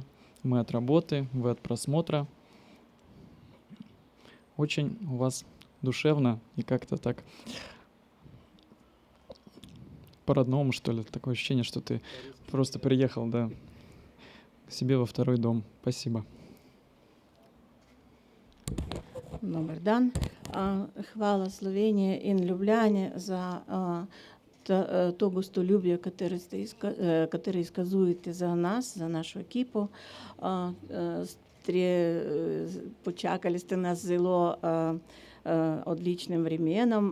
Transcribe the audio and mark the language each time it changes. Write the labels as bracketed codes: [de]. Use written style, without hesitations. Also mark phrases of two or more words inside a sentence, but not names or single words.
[ru] Мы от работы, вы от просмотра. Очень у вас душевно и как-то так по-родному, что ли. Такое ощущение, что ты просто приехал, да, к себе во второй дом. Спасибо. [hr] Dobar dan. [sl] Hvala Sloveniji in Ljubljani za to gostoljubje, katero izkazujete za nas, za našo ekipo. Počakali ste nas zelo odličnim vremenom.